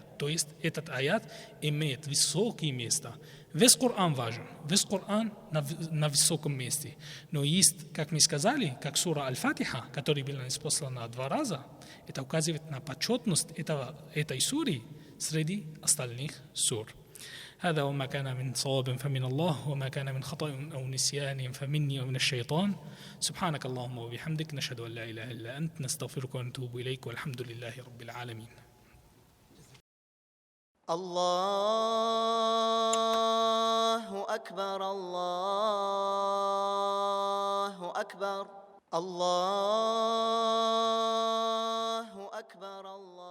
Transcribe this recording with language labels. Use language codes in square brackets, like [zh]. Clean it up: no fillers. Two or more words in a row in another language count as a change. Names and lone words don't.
[ru] То есть этот аят имеет высокое место. Весь Коран важен, весь Коран на высоком месте. Но есть, как мы сказали, как сура Аль-Фатиха, которая была ниспослана 2 раза, это указывает на почетность этой суры среди остальных сур. [ar] هذا وما كان من صواب فمن الله وما كان من خطأ أو نسيان فمني ومن الشيطان سبحانك اللهم وبحمدك نشهد أن لا إله إلا أنت نستغفرك ونتوب إليك والحمد لله رب العالمين. الله أكبر الله أكبر الله أكبر الله